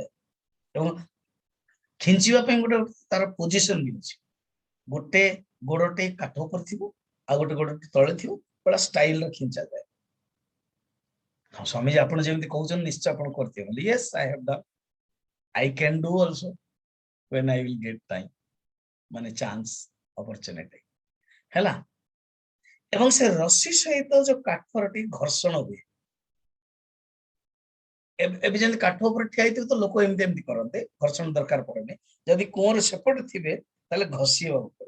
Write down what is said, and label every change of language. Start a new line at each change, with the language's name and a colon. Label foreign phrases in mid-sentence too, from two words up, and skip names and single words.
Odia: ଏବଂ ଖିଞ୍ଚିବା ପାଇଁ ଗୋଟେ ତାର ପୋଜିସନ ବି ଅଛି। ଗୋଟେ ଗୋଡଟେ କାଠ ଉପରେ ଥିବ, ଆଉ ଗୋଟେ ଗୋଡଟେ ତଳେ ଥିବ, ବड़ा ଷ୍ଟାଇଲରେ ଖିଞ୍ଚାଯାଏ। ହଁ ସ୍ୱାମୀଜୀ ଆପଣ ଯେମିତି କହୁଛନ୍ତି ନିଶ୍ଚୟ ଆପଣ କରିଥିବେ ବୋଲି।
English: yes I have done, I can do also when I will get time,
Odia: ମାନେ
English: chance, opportunity
Odia: ହେଲା। ଏବଂ ସେ ରସି ସହିତ ଯୋଉ କାଠର ଟିକେ ଘର୍ଷଣ ହୁଏ। ଏବେ ଯେମିତି କାଠ ଉପରେ ଠିଆ ହେଇଥିବେ ତ ଲୋକ ଏମିତି ଏମିତି କରନ୍ତି, ଘର୍ଷଣ ଦରକାର ପଡେନି। ଯଦି କୂଅରେ ସେପଟେ ଥିବେ ତାହେଲେ ଘଷିବାକୁ ପଡେ।